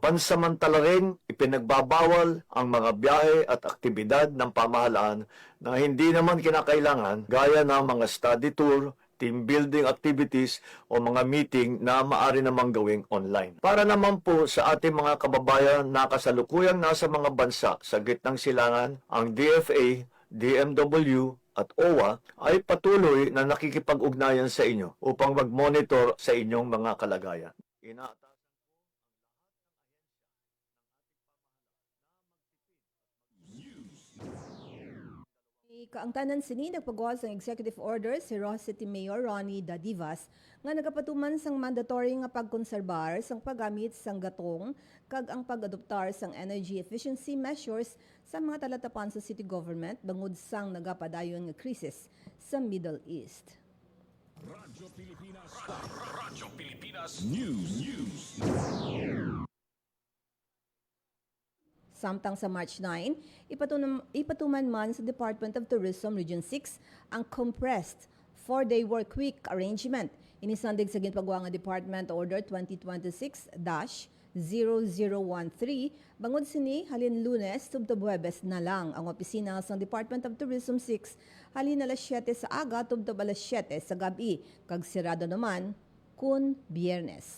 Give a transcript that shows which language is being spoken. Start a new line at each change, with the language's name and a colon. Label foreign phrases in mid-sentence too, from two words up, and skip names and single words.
Filipino: Pansamantala rin, ipinagbabawal ang mga biyahe at aktibidad ng pamahalaan na hindi naman kinakailangan gaya ng mga
English: study tour, team building activities
Filipino: o mga meeting na maaari namang gawing online. Para naman po sa ating mga kababayan na kasalukuyang nasa mga bansa sa gitnang silangan, ang DFA, DMW at OWA ay patuloy na nakikipag-ugnayan sa inyo upang mag-monitor sa inyong mga kalagayan.
Hiligaynon: Kaangtanan sini nagpagawas ang
English: executive order
Hiligaynon: si Ross City Mayor Ronnie Dadivas nga nagapatuman sang mandatory nga pagkonserbar sang paggamit sang gatong kag ang pag-adoptar sang
English: energy efficiency measures
Hiligaynon: sa mga talatapan sa
English: city government
Hiligaynon: bangod sang nagapadayon nga krisis sa Middle East. Radyo Pilipinas News. Samtang sa March 9, ipatuman man sa Department of Tourism Region 6 ang
English: compressed 4-day work week arrangement.
Hiligaynon: Inisandig sa ginpagawa nga Department Order 2026-0013 bangod sini halin Lunes tubtob Huwebes na lang ang opisina sa Department of Tourism 6 halin alas 7 sa aga tubtob alas 7 sa gabi kag sirado naman kun Biyernes.